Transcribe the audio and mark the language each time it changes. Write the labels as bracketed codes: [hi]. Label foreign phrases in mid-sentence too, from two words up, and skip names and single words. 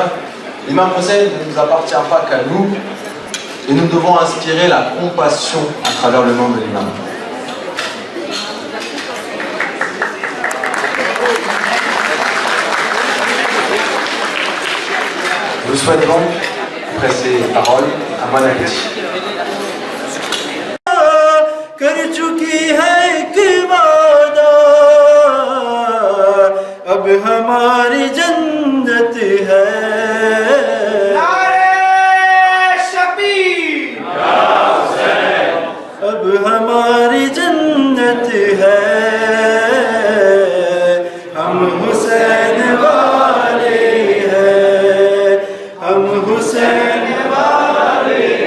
[fr] L'imam Hussein ne nous appartient pas qu'à nous, et nous devons inspirer la compassion à travers le nom de l'imam. Je vous souhaite donc, après ces paroles, un bon appétit. [ur] کر چکی ہے کہ وعدہ اب ہماری جنت ہے اب ہماری جنت ہے ہم حسین والے ہیں ہم حسین والے